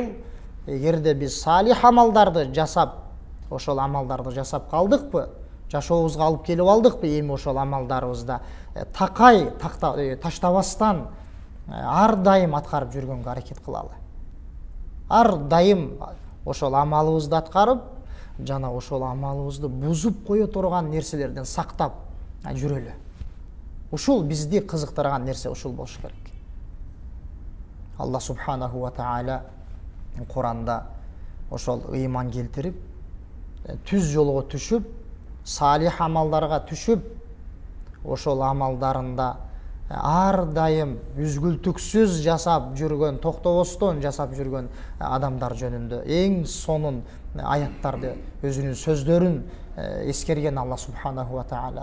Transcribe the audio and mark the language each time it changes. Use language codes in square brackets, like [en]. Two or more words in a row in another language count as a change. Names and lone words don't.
[ky] Эгерде биз салих амалдарды жасап, ошол амалдарды жасап калдыкпы, жашообузга алып келип алдыкпы, эми ошол амалдарыбызда таштабастан ар дайым аткарып жүргөнгө аракет кылалы. Ар дайым ошол амалыбызды аткарып, жана ошол амалыбызды бузуп кое турган нерселерден сактап жүрөлү. Ушул бизди кызыктырган нерсе ушул болуш керек. Аллах [ar] سبحانه وتعالى [ky] Куранда ошол ыйман келтирип, түз жолго түшүп, салих амалдарга түшүп, ошол амалдарында ар дайым үзгүлтүксүз жасап жүргөн, токтобостон жасап жүргөн адамдар жөнүндө эң сонун аяттарды, өзүнүн сөздөрүн эскерген Алла [ar] سبحانه وتعالى.